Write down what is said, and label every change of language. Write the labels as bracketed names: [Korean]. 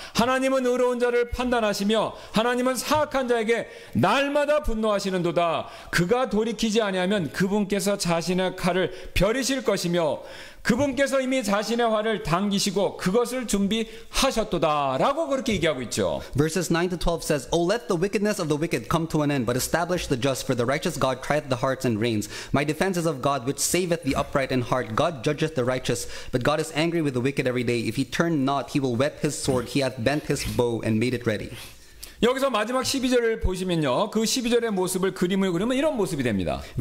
[Korean] 하나님은 의로운 자를 판단하시며 하나님은 사악한 자에게 날마다 분노하시는도다. 그가 돌이키지 아니하면 그분께서 자신의 칼을 벼리실 것이며 그분께서 이미 자신의 화를 당기시고 그것을 준비하셨도다 라고 그렇게 얘기하고 있죠. [English] Verses 9 to 12 says, O let the wickedness of the wicked come to an end, but establish the just, for the righteous God trieth the hearts and reins. My defense is of God, which saveth the upright in heart. God judgeth the righteous, but God is angry with the wicked every day. If he turn not, he will whet his sword. He hath bent his bow and made it ready. [Korean] 여기서 마지막 12절을 보시면요. 그 12절의 모습을 그림을 그리면 이런 모습이 됩니다.